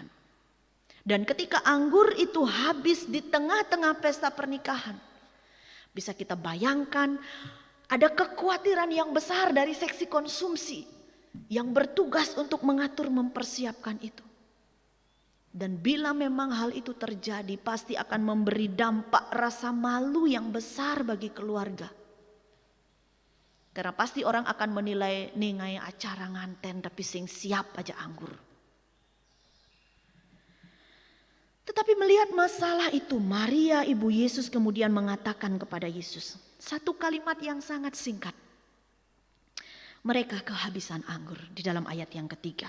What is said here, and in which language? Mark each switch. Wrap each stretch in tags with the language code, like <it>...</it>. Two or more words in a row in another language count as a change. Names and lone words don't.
<id>Dan ketika anggur itu habis di tengah-tengah pesta pernikahan, bisa kita bayangkan ada kekhawatiran yang besar dari seksi konsumsi yang bertugas untuk mengatur, mempersiapkan itu. Dan bila memang hal itu terjadi, pasti akan memberi dampak rasa malu yang besar bagi keluarga. Karena pasti orang akan menilai</id> <ban>ningai acara nganten tapi sing siap aja anggur.</ban> <id>Tetapi melihat masalah itu, Maria ibu Yesus kemudian mengatakan kepada Yesus satu kalimat yang sangat singkat. Mereka kehabisan anggur di dalam ayat yang ketiga.</id>